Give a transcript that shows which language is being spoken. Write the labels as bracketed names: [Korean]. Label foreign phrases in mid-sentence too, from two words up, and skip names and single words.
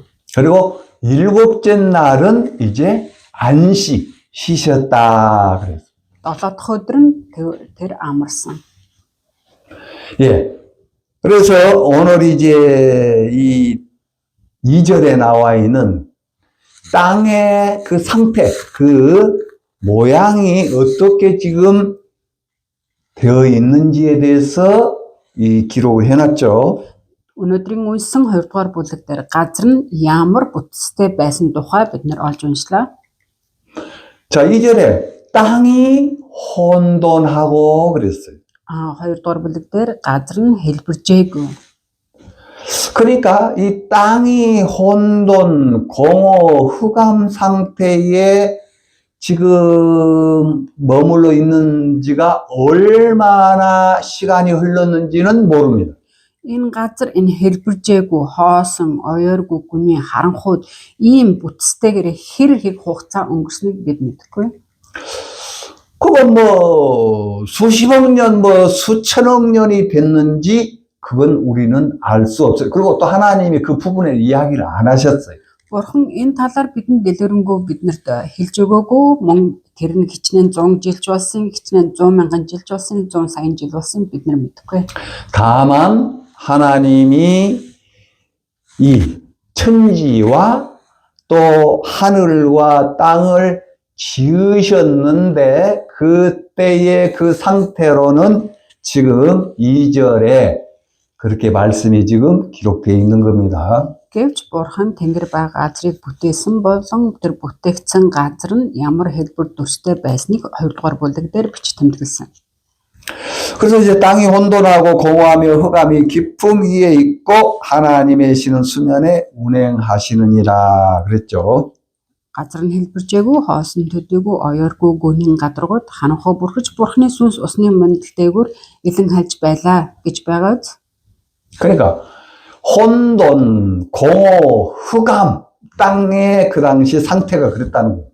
[Korean] 그리고 일곱째 날은 이제 안식 쉬셨다 그랬어요. [Mongolian] 7 дахь өдөр нь тэр амарсан. [Korean] 예. 그래서 오늘 이제 이 2절에 나와 있는 땅의 그 상태, 그 모양이 어떻게 지금 되어 있는지에 대해서 이 기록을 해놨죠. [Mongolian] Өнөөдрийн уншсан 2 дугаар бүлэг дээр газар нь ямар бүтцтэй байсан тухай бид нар олж уншлаа. [Korean] 자, 2절에 땅이 혼돈하고 그랬어요. [Mongolian] 2 дугаар бүлэг дээр газар нь хэлбэржээгүй. [Korean] 그러니까 이 땅이 혼돈, 공허, 흑암 상태에 지금 머물러 있는지가 얼마나 시간이 흘렀는지는 모릅니다. [Mongolian] Энэ газар энэ хэлбэржээгүй, хоосон, ойргүй гүний харанхууд ийм бүтцтэйгээр хэр их хугацаа өнгөрснийг бид мэдэхгүй. [Korean] 그건 뭐 수십억 년, 뭐 수천억 년이 됐는지 그건 우리는 알 수 없어요. 그리고 또 하나님이 그 부분에 이야기를 안 하셨어요. [Mongolian] Бурхан энэ талаар бидэнд дэлгэрэнгүй биднэрт хэлж өгөөгүй. Мөн тэр нь хичнээн 100 жилч болсон, хичнээн 100 мянган жилч болсон, 100 саяын жил болсон бид нар мэдэхгүй. [Korean] 다만 하나님이 이 천지와 또 하늘과 땅을 지으셨는데 그때의 그 상태로는 지금 2절에 그렇게 말씀이 지금 기록되어 있는 겁니다. [Mongolian] Гэвч Бурхан Тэнгэр ба газрыг бүтээсэн болон тэр бүтээгдсэн газар нь ямар хэлбэр төстэй байсныг 2-р бүлэг дээр бичиж тэмдэглэсэн. [Korean] 그래서 이제 땅이 혼돈하고 공허하며 흑암이 깊음 위에 있고 하나님의 신은 수면에 운행하시느니라 그랬죠. [Mongolian] Газар нь хэлбэржээгүй, хоосон төдийгүй, оёоргүй, гүнийн гадаргууд ханахуу бүрхэж Бурханы сүнс усны мандалтэйгүр илэн хальж байлаа гэж байгааз. [Korean] 그러니까 혼돈, 공허, 흑암, 땅의 그 당시 상태가 그랬다는 거예요.